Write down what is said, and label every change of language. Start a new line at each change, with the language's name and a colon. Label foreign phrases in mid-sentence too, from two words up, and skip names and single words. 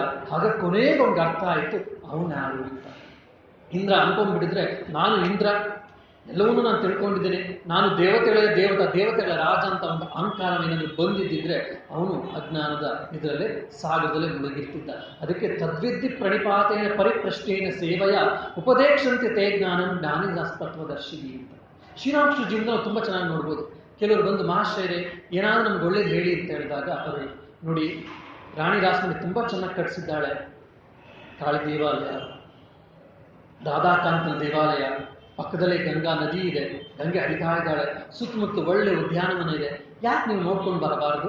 Kannada: ಆಗ ಕೊನೆಗೆ ಒಂದು ಅರ್ಥ ಆಯಿತು, ಅವನು ಯಾರು ಅಂತ. ಇಂದ್ರ ಅನ್ಕೊಂಡ್ಬಿಟ್ಟಿದ್ರೆ ನಾನು ಇಂದ್ರ, ಎಲ್ಲವನ್ನೂ ನಾನು ತಿಳ್ಕೊಂಡಿದ್ದೇನೆ, ನಾನು ದೇವತೆಗಳ ರಾಜ ಅಂತ ಒಂದು ಅಹಂಕಾರ ಏನಾದ್ರು ಬಂದಿದ್ದಿದ್ರೆ ಅವನು ಅಜ್ಞಾನದ ಇದರಲ್ಲೇ ಸಾಗರದಲ್ಲೇ ಮುಳುಗಿರ್ತಿದ್ದ.
Sanskrit: ಅದಕ್ಕೆ ತದ್ವಿದ್ಧಿ ಪ್ರಣಿಪಾತೇನ ಪರಿಪ್ರಶ್ನೇನ ಸೇವೆಯ ಉಪದೇಶಂತೆ ತೇ ಜ್ಞಾನಂ ಜ್ಞಾನಿದಾಸ್ತತ್ವದರ್ಶಿನಿ
Kannada: ಅಂತ ಶ್ರೀರಾಮಕೃಷ್ಣ ಜೀವನ ತುಂಬ ಚೆನ್ನಾಗಿ ನೋಡ್ಬೋದು. ಕೆಲವರು ಬಂದು ಮಹಾಶಯರೇ ಏನಾದರೂ ನಮ್ಗೆ ಒಳ್ಳೇದು ಹೇಳಿ ಅಂತ ಹೇಳಿದಾಗ ಅವರು ನೋಡಿ, ರಾಣಿ ರಾಸಮಣಿ ತುಂಬ ಚೆನ್ನಾಗಿ ಕಟ್ಟಿಸಿದ್ದಾಳೆ, ಕಾಳಿ ದೇವಾಲಯ, ರಾಧಾಕಾಂತನ ದೇವಾಲಯ, ಪಕ್ಕದಲ್ಲೇ ಗಂಗಾ ನದಿ ಇದೆ, ಗಂಗೆ ಹರಿತಾ ಇದ್ದಾಳೆ, ಸುತ್ತಮುತ್ತ ಒಳ್ಳೆ ಉದ್ಯಾನವನ ಇದೆ, ಯಾಕೆ ನೀವು ನೋಡ್ಕೊಂಡು ಬರಬಾರದು?